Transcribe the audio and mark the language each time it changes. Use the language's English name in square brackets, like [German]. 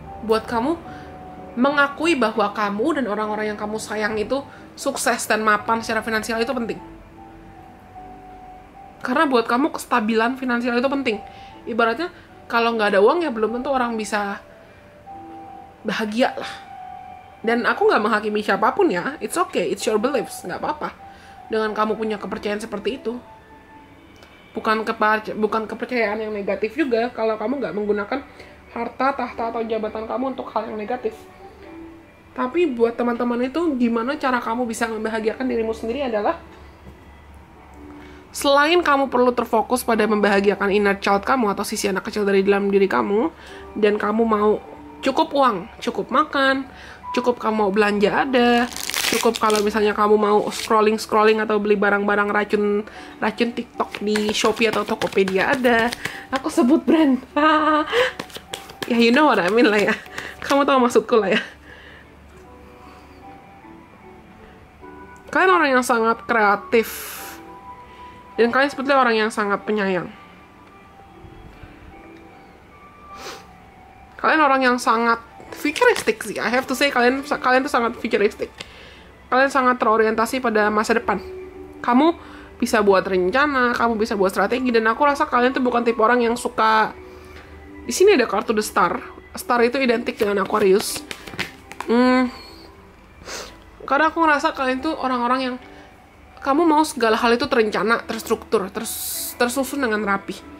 [Indonesian] Buat kamu mengakui bahwa kamu dan orang-orang yang kamu sayang itu sukses dan mapan secara finansial itu penting. Karena buat kamu kestabilan finansial itu penting. Ibaratnya kalau nggak ada uang ya belum tentu orang bisa bahagia lah. Dan aku nggak menghakimi siapapun ya. [English] It's okay, it's your beliefs, [Indonesian] nggak apa-apa. Dengan kamu punya kepercayaan seperti itu. Bukan kepercayaan yang negatif juga kalau kamu nggak menggunakan harta, tahta, atau jabatan kamu untuk hal yang negatif. Tapi buat teman-teman itu, gimana cara kamu bisa membahagiakan dirimu sendiri adalah selain kamu perlu terfokus pada membahagiakan inner child kamu atau sisi anak kecil dari dalam diri kamu, dan kamu mau cukup uang, cukup makan, cukup kamu mau belanja ada, cukup kalau misalnya kamu mau scrolling atau beli barang-barang racun TikTok di Shopee atau Tokopedia ada. Aku sebut brand. Ya, [English] you know what I mean [Indonesian] lah ya. Kamu tahu maksudku lah ya. Kalian orang yang sangat kreatif. Dan kalian sebetulnya orang yang sangat penyayang. Kalian orang yang sangat futuristic sih. [English] I have to say, [Indonesian] kalian tuh sangat futuristic. Kalian sangat terorientasi pada masa depan. Kamu bisa buat rencana, kamu bisa buat strategi, dan aku rasa kalian tuh bukan tipe orang yang suka. Di sini ada kartu The Star. Star itu identik dengan Aquarius. Karena aku ngerasa kalian tuh orang-orang yang kamu mau segala hal itu terencana, terstruktur, tersusun dengan rapi.